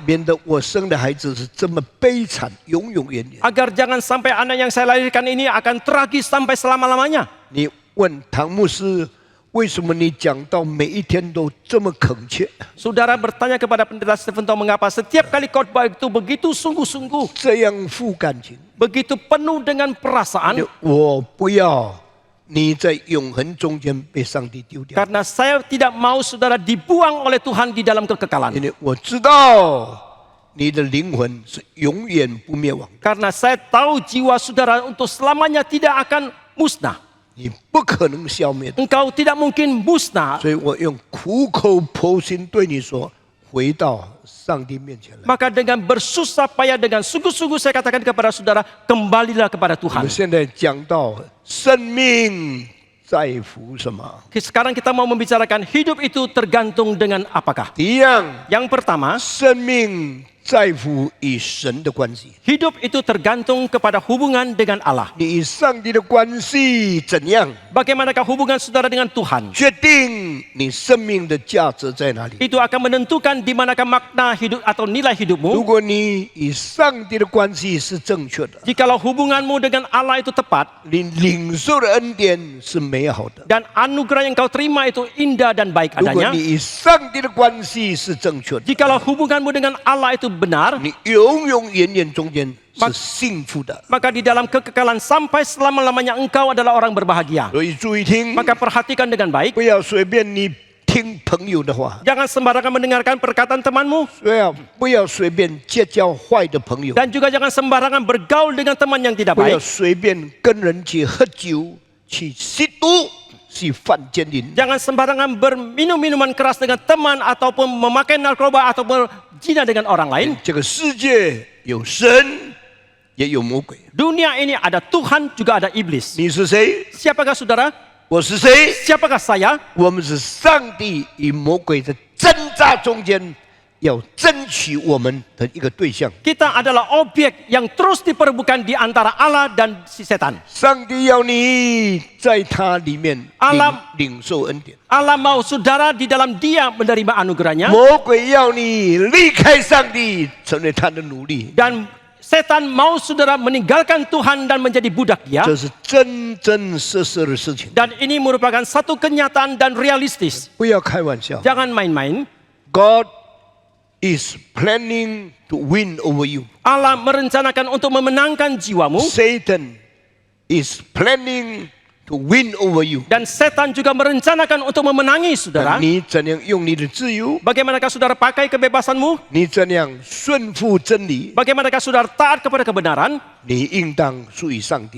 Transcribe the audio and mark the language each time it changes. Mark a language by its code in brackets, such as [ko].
[zh] 免得我生的孩子是这么悲惨，永永远远。 [id] Agar jangan sampai anak yang saya lahirkan ini akan tragis sampai selama-lamanya. ” [zh] 你问唐牧师，为什么你讲到每一天都这么恳切， [id] Saudara bertanya kepada pendeta Stephen Tong mengapa setiap kali khotbah itu begitu sungguh-sungguh, [zh] 这样负感情？ [id] begitu penuh dengan perasaan. [zh] 我不要你在永恒中间被上帝丢掉， [id] Karena saya tidak mau saudara dibuang oleh Tuhan di dalam kekekalan. [zh] 因为我知道你的灵魂是永远不灭亡， [id] Karena saya tahu jiwa saudara untuk selamanya tidak akan musnah. [zh] 你不可能消灭的。 [id] Engkau tidak mungkin musnah. [zh] 所以我用苦口婆心对你说，回到上帝面前来。 [id] Maka dengan bersusah payah, dengan sungguh-sungguh saya katakan kepada saudara, kembalilah kepada [zh] 我 [id] Tuhan. [zh] 们现在讲到生命在乎什么？ [id] Sekarang kita mau membicarakan hidup itu tergantung dengan apakah. [zh] 第一样， [id] Yang pertama, [zh] 生命在乎与神的关系。 [id] hidup itu tergantung kepada hubungan dengan Allah. [zh] 你与上帝的关系怎样， [id] Bagaimanakah hubungan saudara dengan Tuhan? [zh] 决定你生命的价值在哪里。 [id] Itu akan menentukan di manakah makna hidup atau nilai [zh] 如 [id] hidupmu. [zh] 果你与上帝的关系是正确的， [id] Jikalau hubunganmu dengan Allah itu tepat, [zh] 你领受的恩典是美好的。 [id] dan anugerah yang kau terima itu indah dan baik [zh] 如果 [id] adanya. [zh] 你与上帝的关系是正确的， [id] Jikalau hubunganmu dengan Allah itu benar, [zh] 你永永远远中间是幸福的。 [id] maka di dalam kekekalan sampai selama-lamanya engkau adalah orang berbahagia. [zh] 所以注意听， [id] Maka perhatikan dengan baik. [zh] 不要随便你听朋友的话， [id] Jangan sembarangan mendengarkan perkataan temanmu. [zh] 不要随便结交坏的朋友， [id] Dan juga jangan sembarangan bergaul dengan teman yang tidak [zh] 不要 [id] baik. [zh] 随便跟人去喝酒、去吸毒、去犯奸淫。 [id] Jangan sembarangan berminum minuman keras dengan teman ataupun memakai narkoba atau berzina dengan orang lain. [zh] 这个世界有神，也有魔鬼。 [id] Dunia ini ada Tuhan juga ada iblis. [zh] 你是谁？ [id] Siapakah saudara? [zh] 我是谁？ [id] Siapakah saya? [zh] 我们是上帝与魔鬼的挣扎中间，要争取我们的一个对象。 [id] Kita adalah objek yang terus diperebutkan di antara Allah dan si setan. [zh] 上帝要你在他里面领受恩典， [id] Allah mau saudara di dalam dia menerima anugerahnya. [zh] 魔鬼要你离开上帝，成为他的奴隶。 [id] Dan setan mau saudara meninggalkan Tuhan dan menjadi budak dia. [zh] 这是真真实实的事情， [id] Dan ini merupakan satu kenyataan dan realistis. [zh] 不要开玩笑。 [id] Jangan main-main. [en] God is planning to win over you. [id] Allah merencanakan untuk memenangkan jiwamu. [en] Satan is planning to win over you. [id] Dan setan juga merencanakan untuk memenangi saudara. [zh] 你怎样用你的自由？ [id] Bagaimanakah saudara pakai kebebasanmu? [zh] 你怎样顺服真理？ [id] Bagaimanakah saudara taat kepada kebenaran? [zh] 你应当属于上帝。